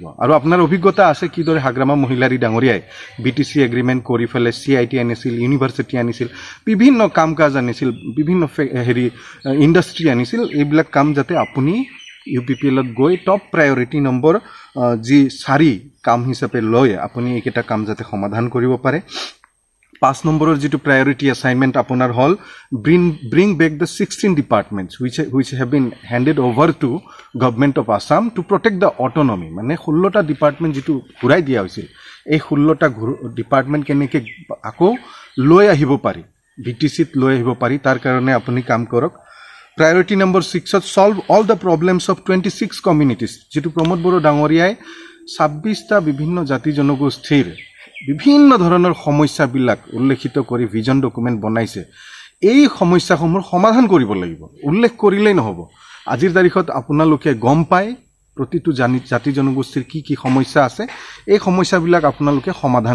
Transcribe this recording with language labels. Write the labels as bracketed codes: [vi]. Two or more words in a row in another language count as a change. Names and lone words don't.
[as] আৰু আপোনাৰ অভিজ্ঞতা আছে কিদৰে হাগ্ৰামা মহিলাৰী ডাঙৰীয়াই BTC এগ্ৰিমেণ্ট কৰি ফেলে CIT আনিছিল, ইউনিভাৰ্চিটি আনিছিল, বিভিন্ন কাম কাজ আনিছিল, বিভিন্ন ইণ্ডাষ্ট্ৰী আনিছিল। এইবিলাক কাম যাতে আপুনি UPPLত গৈ [en] top priority number [as] যি 4 কাম হিচাপে লৈ আপুনি এইকেইটা কাম যাতে সমাধান কৰিব পাৰে। 5 নম্বৰৰ যিটো [en] priority assignment [as] আপোনাৰ হ'ল [en] bring back the 16 departments which have been handed over to government of Assam to protect the autonomy [as] মানে 16টা ডিপাৰ্টমেণ্ট যিটো ঘূৰাই দিয়া হৈছিল এই 16টা ডিপাৰ্টমেণ্ট কেনেকৈ আকৌ লৈ আহিব পাৰি BTCত লৈ আহিব পাৰি তাৰ কাৰণে আপুনি কাম কৰক [en] Priority number 6 solve all the problems of 26 communities [as] যেটো প্ৰমোদ বড়ো ডাঙৰীয়াই 26টা বিভিন্ন জাতি জনগোষ্ঠীৰ বিভিন্ন ধৰণৰ সমস্যাবিলাক উল্লেখিত কৰি [en] vision document [as] বনাইছে এই সমস্যাসমূহ সমাধান কৰিব লাগিব উল্লেখ কৰিলেই নহব আজিৰ তাৰিখত আপোনালোকে গম পায় প্ৰতিটো জাতি জনগোষ্ঠীৰ কি সমস্যা আছে এই সমস্যাবিলাক আপোনালোকে সমাধান